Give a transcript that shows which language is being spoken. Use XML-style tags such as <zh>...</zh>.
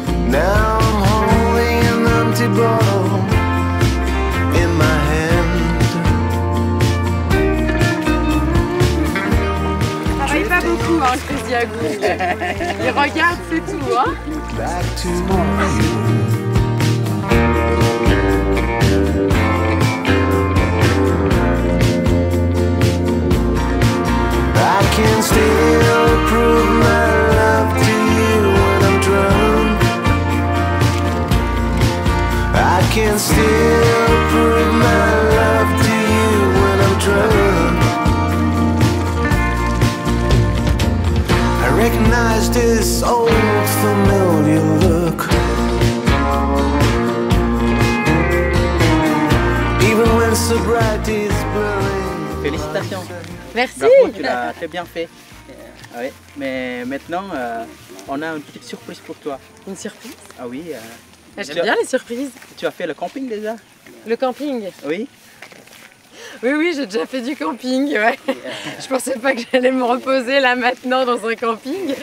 <en>Now I'm holding an empty bottle in my hand.</en> <fr>Travaille pas beaucoup, hein, le fusil à goût. Il regarde, c'est tout, hein.</fr> <en>Back to you. I can still prove my love to you when I'm drunk. I can still prove my love to you when I'm drunk. I recognize this old familiar look. Even when sobriety is blurring.</en> <fr>félicitations. Merci. Bravo, tu l'as très bien fait. Oui. Mais maintenant, on a une petite surprise pour toi. Une surprise. Ah oui, J'aime bien les surprises. tu as fait le camping déjà? Le camping. Oui. Oui, oui, j'ai déjà fait du camping, ouais. Je pensais pas que j'allais me reposer là maintenant dans un camping.</fr>